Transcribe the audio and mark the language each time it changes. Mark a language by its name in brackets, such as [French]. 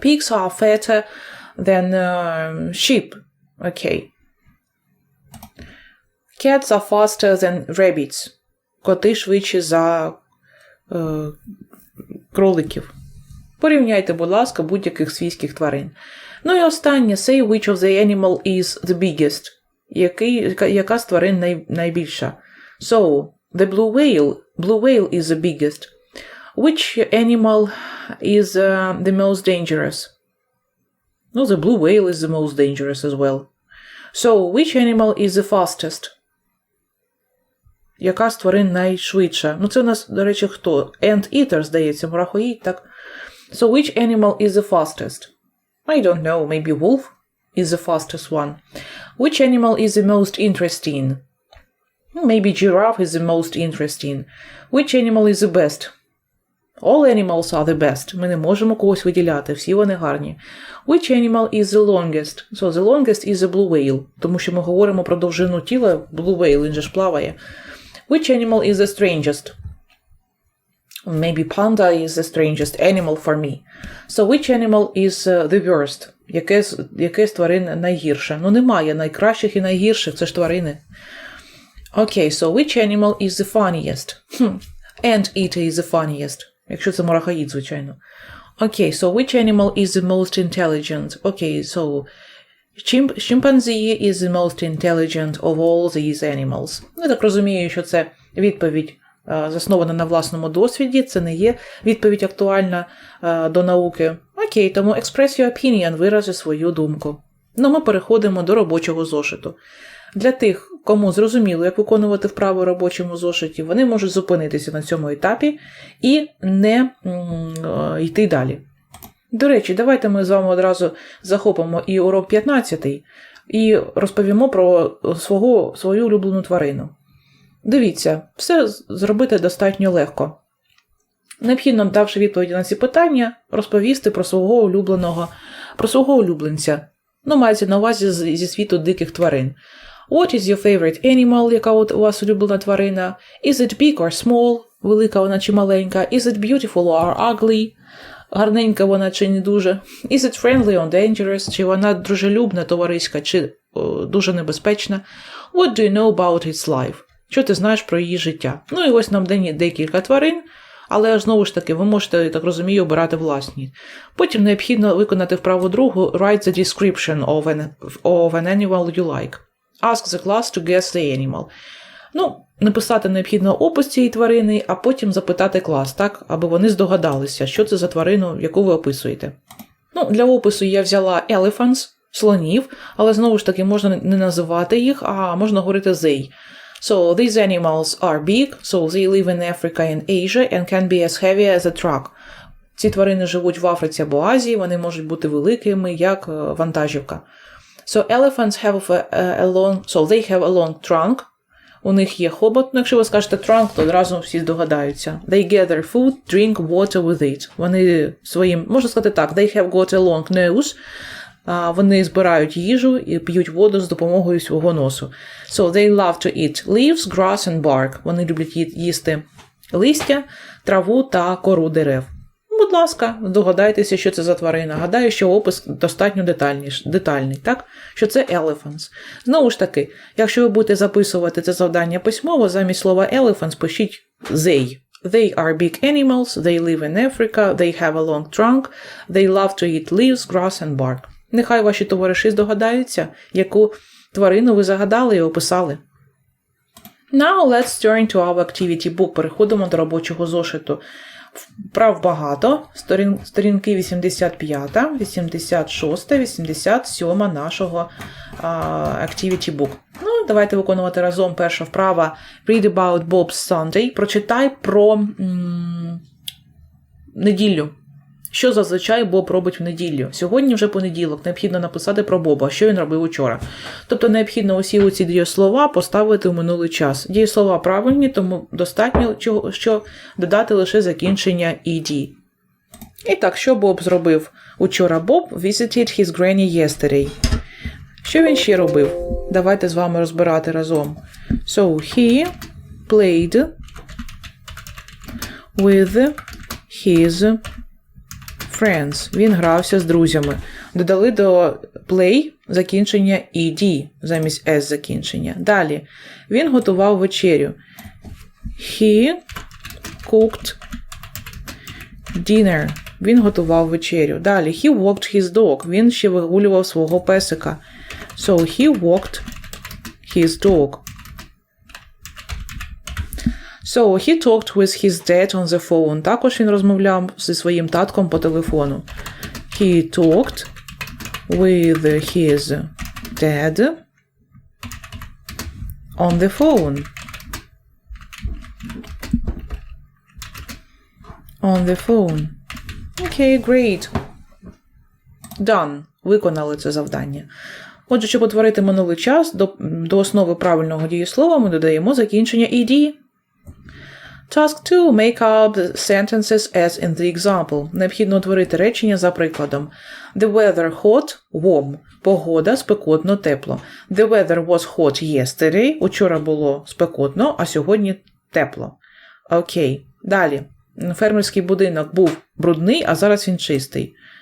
[English] Pigs are fatter than sheep. [Ukrainian] Окей. [English] Cats are faster than rabbits. [Ukrainian] Коти швидші за кроликів. Порівняйте, будь ласка, будь-яких свійських тварин. Ну і останнє. [English] Say which of the animal is the biggest. [Ukrainian] Яка з тварин найбільша? [English] So, the blue whale is the biggest. Which animal is the most dangerous? No, the blue whale is the most dangerous as well. So, which animal is the fastest? [Ukrainian] Яка з тварин найшвидша? Це у нас, до речі, хто? Ant-eater, здається, мурахоїд, так? [English] So, which animal is the fastest? I don't know, maybe wolf is the fastest one. Which animal is the most interesting? Maybe giraffe is the most interesting. Which animal is the best? All animals are the best. [Ukrainian] Ми не можемо когось виділяти, всі вони гарні. [English] Which animal is the longest? So, the longest is the blue whale. [Ukrainian] Тому що ми говоримо про довжину тіла, blue whale, він же ж плаває. [English] Which animal is the strangest? Maybe panda is the strangest animal for me. So, which animal is the worst? [Ukrainian] Яке з тварин найгірше? Немає найкращих і найгірших, це ж тварини. [English] Окей, so which animal is the funniest? Ant-eater is the funniest. [Ukrainian] Якщо це мурахоїд, звичайно. [English] Окей, so which animal is the most intelligent? Окей, so chimpanzee is the most intelligent of all these animals. [Ukrainian] Я так розумію, що це відповідь заснована на власному досвіді, це не є відповідь актуальна до науки. Окей, тому [English] express your opinion, [Ukrainian] вирази свою думку. Ми переходимо до робочого зошиту. Для тих, кому зрозуміло, як виконувати вправи в робочому зошиті, вони можуть зупинитися на цьому етапі і не йти далі. До речі, давайте ми з вами одразу захопимо і урок 15 і розповімо про свою улюблену тварину. Дивіться, все зробити достатньо легко. Необхідно, давши відповіді на ці питання, розповісти про свого улюбленця. Мається на увазі зі світу диких тварин. [English] What is your favorite animal, [Ukrainian] яка у вас улюблена тварина? [English] Is it big or small? [Ukrainian] Велика вона чи маленька? [English] Is it beautiful or ugly? [Ukrainian] Гарненька вона чи не дуже? [English] Is it friendly or dangerous? [Ukrainian] Чи вона дружелюбна, товариська, чи дуже небезпечна? [English] What do you know about its life? [Ukrainian] Що ти знаєш про її життя? І ось нам дані декілька тварин, але знову ж таки, ви можете, я так розумію, обирати власні. Потім необхідно виконати вправу другу [English] write the description of an animal you like. Ask the class to guess the animal. [Ukrainian] Написати необхідно опис цієї тварини, а потім запитати клас, так, аби вони здогадалися, що це за тварину, яку ви описуєте. Для опису я взяла elephants, слонів, але знову ж таки можна не називати їх, а можна говорити they. [English] So these animals are big, so they live in Africa and Asia and can be as heavy as a truck. [Ukrainian] Ці тварини живуть в Африці або Азії, вони можуть бути великими, як вантажівка. [English] So elephants have they have a long trunk. [Ukrainian] У них є хобот. Якщо ви скажете trunk, то одразу всі здогадаються. [English] They gather food, drink water with it. [Ukrainian] Вони можна сказати так, [English] they have got a long nose. [Ukrainian] Вони збирають їжу і п'ють воду з допомогою свого носу. [English] So they love to eat leaves, grass and bark. [Ukrainian] Вони люблять їсти листя, траву та кору дерев. Будь ласка, здогадайтеся, що це за тварина. Гадаю, що опис достатньо детальний, так? Що це elephants. Знову ж таки, якщо ви будете записувати це завдання письмово, замість слова elephants пишіть they. [English] They are big animals, they live in Africa, they have a long trunk, they love to eat leaves, grass and bark. [Ukrainian] Нехай ваші товариші здогадаються, яку тварину ви загадали і описали. [English] Now let's turn to our activity book. [Ukrainian] Переходимо до робочого зошиту. Вправ багато. Сторінки 85, 86, 87 нашого activity book. Давайте виконувати разом. Перша вправа [English] Read about Bob's Sunday. [Ukrainian] Прочитай про неділю. Що зазвичай Боб робить в неділю? Сьогодні вже понеділок, необхідно написати про Боба, що він робив учора. Тобто необхідно усі ці дієслова поставити в минулий час. Дієслова правильні, тому достатньо, що додати лише закінчення «ed». І так, що Боб зробив учора? [English] Bob visited his granny yesterday. [Ukrainian] Що він ще робив? Давайте з вами розбирати разом. [English] So, he played with his friends. [Ukrainian] Він грався з друзями. Додали до play закінчення ed замість s закінчення. Далі. Він готував вечерю. [English] He cooked dinner. [Ukrainian] Він готував вечерю. Далі. [English] He walked his dog. [Ukrainian] Він ще вигулював свого песика. [English] So he walked his dog. So he talked with his dad on the phone. [Ukrainian] Також він розмовляв зі своїм татком по телефону. [English] He talked with his dad on the phone. On the phone. Okay, great. Done. [Ukrainian] Виконали це завдання. Отже, щоб утворити минулий час, до основи правильного дієслова ми додаємо закінчення ed. [English] Task 2. Make up the sentences as in the example. [Ukrainian] Необхідно утворити речення за прикладом. [English] The weather hot, warm. [Ukrainian] Погода спекотно, тепло. [English] The weather was hot yesterday. [Ukrainian] Учора було спекотно, а сьогодні тепло. Окей. Далі. Фермерський будинок був брудний, а зараз він чистий.